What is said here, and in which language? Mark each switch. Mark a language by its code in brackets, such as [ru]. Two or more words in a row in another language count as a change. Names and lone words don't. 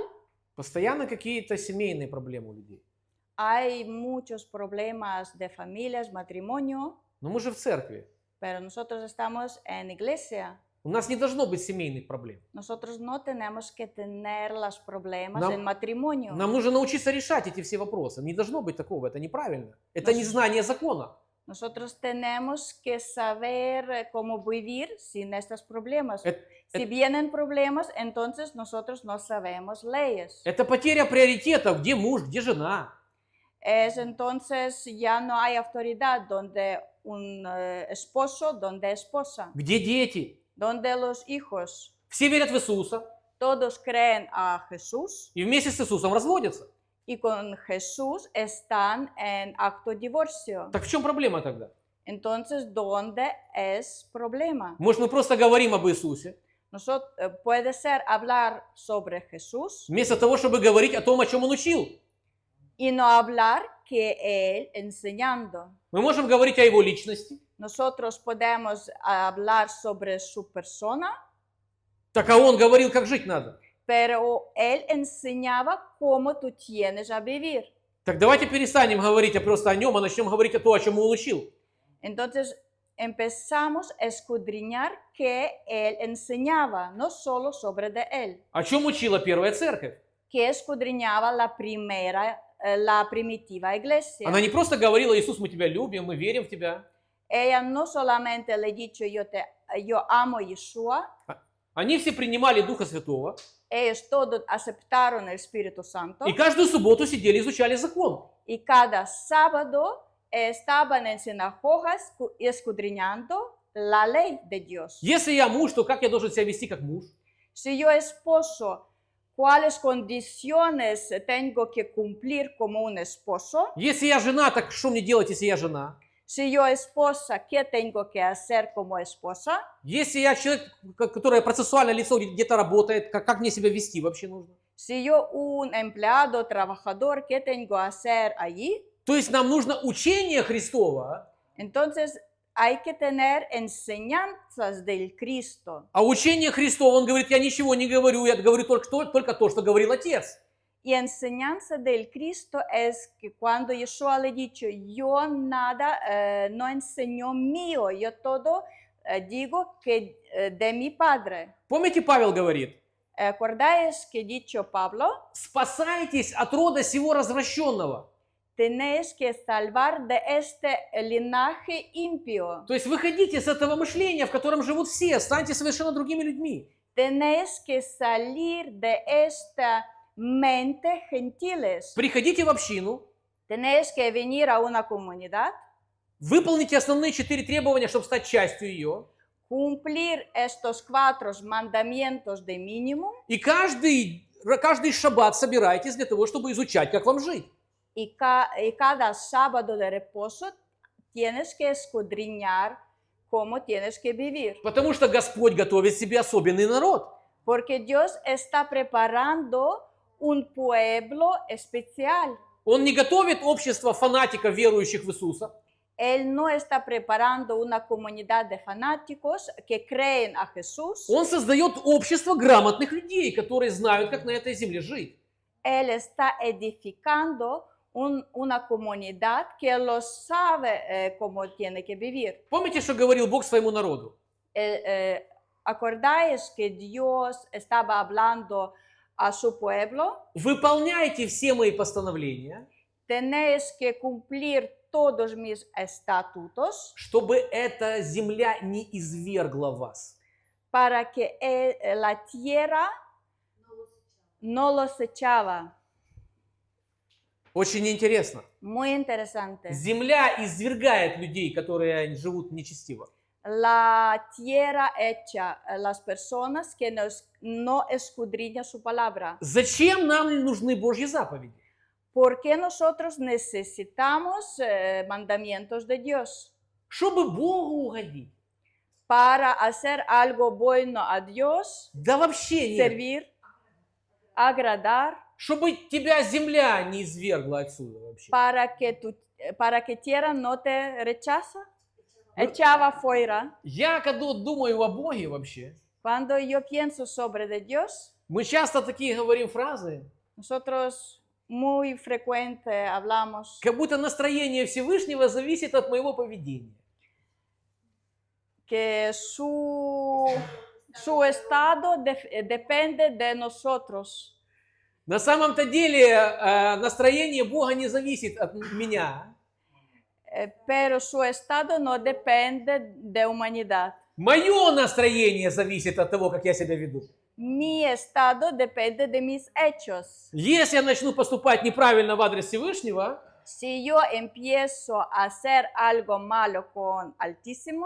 [ru] Постоянно какие-то семейные проблемы у людей. [es] Hay muchos problemas de familias, matrimonio, [ru] Но мы же в церкви. [es] pero nosotros estamos en iglesia. [ru] У нас не должно быть семейных проблем. [es] Nosotros no tenemos que tener los problemas [ru] Нам- [es] en matrimonio. [ru] Нам нужно научиться решать эти все вопросы. Не должно быть такого, это неправильно. Это Нас- незнание закона. [es] Nosotros tenemos que saber cómo vivir sin estos problemas. [ru] Это, [es] Si vienen problemas, entonces nosotros no sabemos leyes. [ru] это потеря приоритетов, где муж, где жена. [es] Es entonces ya no hay autoridad donde un esposo, donde esposa, [ru] Где дети? [es] donde los hijos. [ru] Все верят в Иисуса [es] Todos creen a Jesús [ru] и вместе с Иисусом разводятся. [es] y con Jesús están en acto de divorcio. [ru] Так в чем проблема тогда? [es] Entonces, ¿dónde es problema? [ru] Может, мы просто говорим об Иисусе, [es] Puede ser hablar sobre Jesús [ru] вместо того, чтобы говорить о том, о чем Он учил. [es] y no hablar que Él enseñando. [ru] Мы можем говорить о Его личности. [es] Nosotros podemos hablar sobre su persona, [ru] Так а Он говорил, как жить надо. [es] pero Él enseñaba cómo tú tienes a vivir. [ru] Так давайте перестанем говорить просто о Нем, а начнем говорить о том, о чем Он учил. [es] Entonces empezamos a escudriñar que Él enseñaba, no solo sobre de Él, [ru] О чем учила первая церковь? [es] que escudriñaba la primitiva iglesia. [ru] Она не просто говорила: Иисус, мы Тебя любим, мы верим в Тебя. [es] Ella no solamente le ha dicho yo amo a Yeshua, [ru] Они все принимали Духа Святого [es] ellos todos aceptaron el Espíritu Santo [ru] и каждую субботу сидели и изучали закон. [es] y cada sábado estaban en sinagogas escudriñando la ley de Dios. [ru] Если я муж, то как я должен себя вести как муж? [es] Si yo esposo, ¿cuáles condiciones tengo que cumplir como un esposo? [ru] Если я жена, так что мне делать, если я жена? [es] Si yo esposa, ¿qué tengo que hacer como esposa? [ru] Если я человек, который процессуальное лицо, где-то работает, как мне себя вести вообще нужно? [es] Si yo un empleado, trabajador, ¿qué tengo que hacer allí? [ru] То есть нам нужно учение Христово, [es] Entonces hay que tener enseñanzas del Cristo. [ru] а учение Христово, он говорит: я ничего не говорю, я говорю только то, что говорил Отец. [es] Y enseñanza del Cristo es que cuando Yeshua le ha dicho, yo nada no enseñó mío, yo todo digo que de mi Padre. [ru] Помните, Павел говорит, [es] ¿Acordáis que dicho Pablo? [ru] спасайтесь от рода сего развращенного. [es] Tenéis que salvar de este linaje impío. [ru] То есть выходите с этого мышления, в котором живут все, станьте совершенно другими людьми. [es] Tenéis que salir de esta mente gentiles. [ru] Приходите в общину, [es] Tenéis que venir a una comunidad, [ru] выполните основные 4 требования, чтобы стать частью ее. [es] cumplir estos 4 mandamientos de mínimo [ru] И каждый шаббат собирайтесь для того, чтобы изучать, как вам жить. [es] y cada sábado de reposo tienes que escudriñar cómo tienes que vivir. [ru] Потому что Господь готовит себе особенный народ. [es] Porque Dios está preparando un pueblo especial. [ru] Он не готовит общество фанатиков, верующих в Иисуса. [es] Él no está preparando una comunidad de fanáticos que creen a Jesús. [ru] Он создает общество грамотных людей, которые знают, как на этой земле жить. [es] Él está edificando una comunidad que lo sabe cómo tiene que vivir. [ru] Помните, что говорил Бог своему народу? [es] ¿Acordáis que Dios estaba hablando a su pueblo? [ru] Выполняйте все мои постановления, [es] Tenéis que cumplir todos mis estatutos [ru] чтобы эта земля не извергла вас. [es] para que la tierra no los echaba. [ru] Очень интересно. [es] Muy interesante. [ru] Земля извергает людей, которые живут нечестиво. [es] La tierra echa a las personas que no escudriñan su palabra. [ru] Зачем нам нужны Божьи заповеди? [es] ¿Por qué nosotros necesitamos mandamientos de Dios? [ru] Чтобы Богу угодить. [es] Para hacer algo bueno a Dios, [ru] Да вообще нет. [es] servir, agradar, [ru] Чтобы тебя земля не извергла отсюда вообще. [es] para que tierra no te rechaza, echaba fuera. [ru] Я когда думаю о Боге вообще, [es] Cuando yo pienso sobre de Dios, [ru] мы часто такие говорим фразы, [es] nosotros muy frecuente hablamos [ru] как будто настроение Всевышнего зависит от моего поведения. [es] que su estado depende de nosotros. [ru] На самом-то деле настроение Бога не зависит от меня. [es] Pero su estado no depende de humanidad. [ru] Мое настроение зависит от того, как я себя веду. [es] Mi estado depende de mis hechos. [ru] Если я начну поступать неправильно в адрес Всевышнего, [es] Si yo empiezo a hacer algo malo con Altísimo,